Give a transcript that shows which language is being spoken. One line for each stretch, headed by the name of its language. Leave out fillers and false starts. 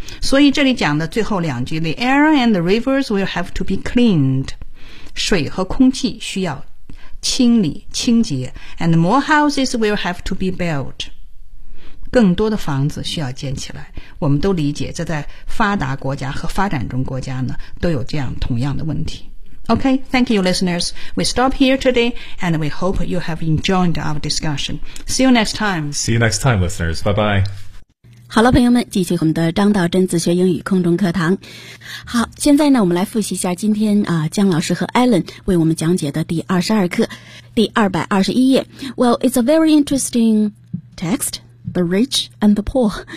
English: 所以这里讲的最后两句 The air and the rivers will have to be cleaned，
Chinese: 水和空气需要清理清洁。
English: And more houses will have to be built，
Chinese: 更多的房子需要建起来。我们都理解这在发达国家和发展中国家呢都有这样同样的问题。
English: OK， thank you listeners， we stop here today and we hope you have enjoyed our discussion。 See you next time。 See you next time listeners， bye bye。
Chinese: 好了朋友们，继续我们的张道真自学英语空中课堂。好，现在呢我们来复习一下今天啊姜老师和 Alan 为我们讲解的第22课第221页。
English: Well, it's a very interesting text, the rich and the poor.